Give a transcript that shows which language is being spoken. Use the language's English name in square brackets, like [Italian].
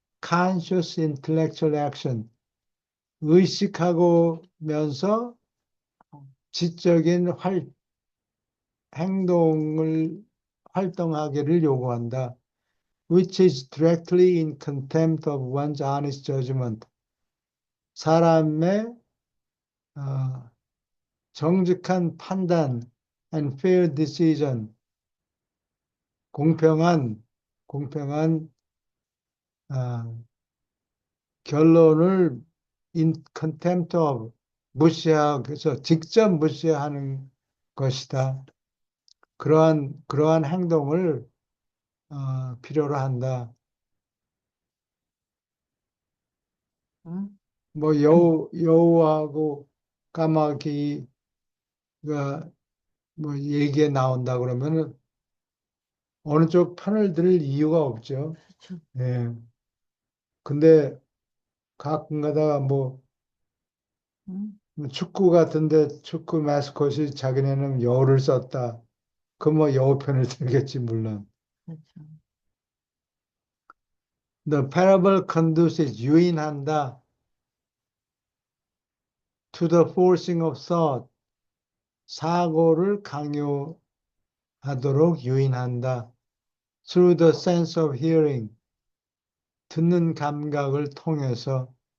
[English] conscious intellectual action, [Korean] 의식하고면서 어, 지적인 행동을 활동하기를 요구한다. [English] which is directly in contempt of one's honest judgment. [Korean] 사람의 어, 정직한 판단 [English] and fair decision, [Korean] 공평한 어, 결론을 [English] in contempt of, [Korean] 그래서 직접 무시하는 것이다. 그러한 행동을 필요로 한다. 응? 뭐 여우하고 까마귀가 뭐 얘기에 나온다 그러면은 어느 쪽 편을 들 이유가 없죠. 그렇죠. 예. 근데 가끔가다 응? 뭐 축구 같은데 축구 마스코트이 자기네는 여우를 썼다. 그럼 뭐 여우 편을 들겠지 물론. 그렇죠. [English] The parable conduces, [Korean] 유인한다. [English] To the forcing of thought, [Korean] 사고를 강요하도록 유인한다. [English] Through the sense of hearing, [Korean] 듣는 감각을 통해서.